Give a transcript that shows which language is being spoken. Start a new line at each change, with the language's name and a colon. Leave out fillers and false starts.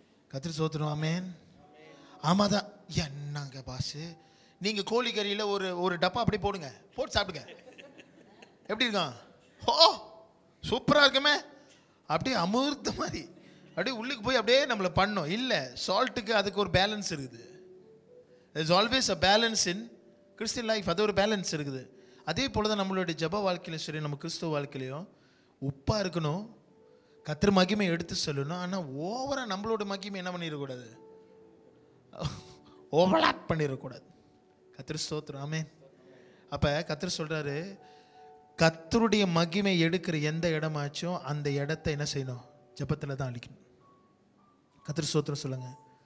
Tamil: கர்த்தர் ஸ்தோத்திரம். ஆமென். ஆமாம் தான். என்னங்க பாஸு, நீங்கள் கோழிக்கறியில் ஒரு டப்பா அப்படியே போட்டு சாப்பிடுங்க. எப்படி இருக்கான்? ஓ சூப்பராக இருக்குமே, அப்படியே அமிர்த மாதிரி அப்படியே உள்ளுக்கு போய் அப்படியே நம்மளை பண்ணோம். இல்லை, சால்ட்டுக்கு அதுக்கு ஒரு பேலன்ஸ் இருக்குது.
English: there's always a balance in Christian life.
Tamil: அது ஒரு பேலன்ஸ் இருக்குது. அதே போல தான் நம்மளுடைய ஜப வாழ்க்கையிலும் சரி, நம்ம கிறிஸ்துவ வாழ்க்கையிலையும் உப்பாக இருக்கணும், கர்த்தர் மகிமை எடுத்து சொல்லணும். ஆனால் ஓவராக நம்மளோட மகிமை என்ன பண்ணிடக்கூடாது, ஓவர்லாப் பண்ணிடக்கூடாது. கர்த்தர் ஸ்தோத்திரம், ஆமென். அப்போ கர்த்தர் சொல்கிறாரு, கர்த்தருடைய மகிமை எடுக்கிற எந்த இடமாச்சும் அந்த இடத்த என்ன செய்யணும், ஜபத்தில் தான் அழிக்கணும். கர்த்தர் ஸ்தோத்திரம் சொல்லுங்கள்.